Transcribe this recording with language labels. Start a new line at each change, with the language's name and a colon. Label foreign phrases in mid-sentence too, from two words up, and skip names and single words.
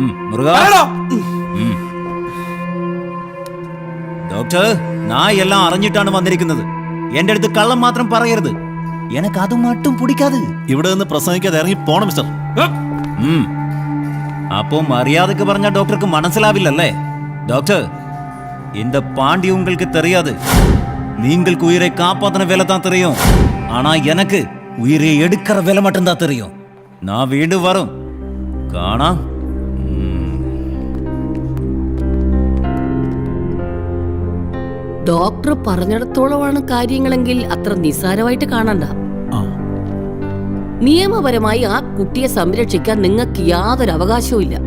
Malayalam: ഡോക്ടർ, ഞാൻ എല്ലാം അറിഞ്ഞിട്ടാണ് വന്നിരിക്കുന്നത്. എന്റെ അടുത്ത് കള്ളം മാത്രം പറയരുത്.
Tamil: எனக்கு அது மட்டும் பிடிக்காதே.
Malayalam: ഇവിടെ നിന്ന് പ്രസംഗിക്കാതെ ഇറങ്ങി പോണം മിസ്റ്റർ. അപ്പോ മര്യാദക്ക് പറഞ്ഞ ഡോക്ടർക്ക് മനസ്സിലാവില്ലല്ലേ? ഡോക്ടർ,
Tamil: இந்த பாண்டி உங்களுக்கு தெரியாது. നിങ്ങൾക്ക് உயிரை காப்பாத்தின வேலை தான் தெரியும். ஆனா எனக்கு உயிரை எடுக்கிற வேலை மட்டும்தான் தெரியும்.
Malayalam: நான் வீണ്ടും വരും. കാണാം. ഡോക്ടർ പറഞ്ഞിടത്തോളമാണ് കാര്യങ്ങളെങ്കിൽ അത്ര നിസ്സാരമായിട്ട് കാണണ്ട. നിയമപരമായി ആ കുട്ടിയെ സംരക്ഷിക്കാൻ നിങ്ങൾക്ക് യാതൊരു അവകാശവും ഇല്ല.